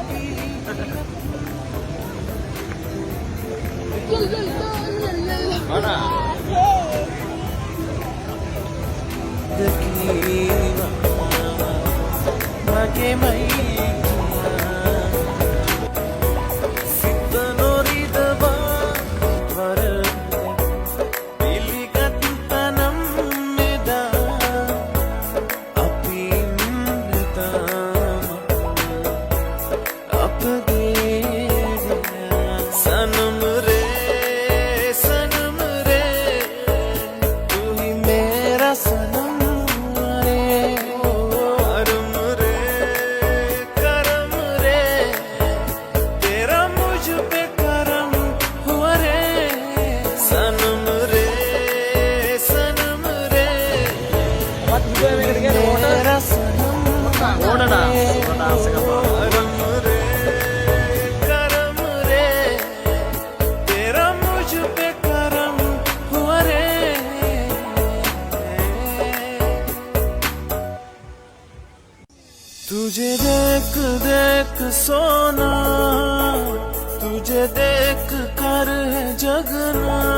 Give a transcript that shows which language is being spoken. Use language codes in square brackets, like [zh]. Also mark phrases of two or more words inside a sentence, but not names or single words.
[si] මගේ මයි සිත නොරිදවා වර පිළිගත් තනම් මෙදා අපි ඉන්නතාම අපගේ සනම [hi] रे सनम रे तू ही मेरा सनम रे करम रे करम रे तेरा मुझ पे करम हुआ रे सनम रे सनम रे मेरा सनम [si] ඕට ඩාන්ස් එක බලන්න. [hi] करम रे करम रे तेरा मुझ पे करम हुआ रे तुझे देख देख सोना तुझे देख कर है जगना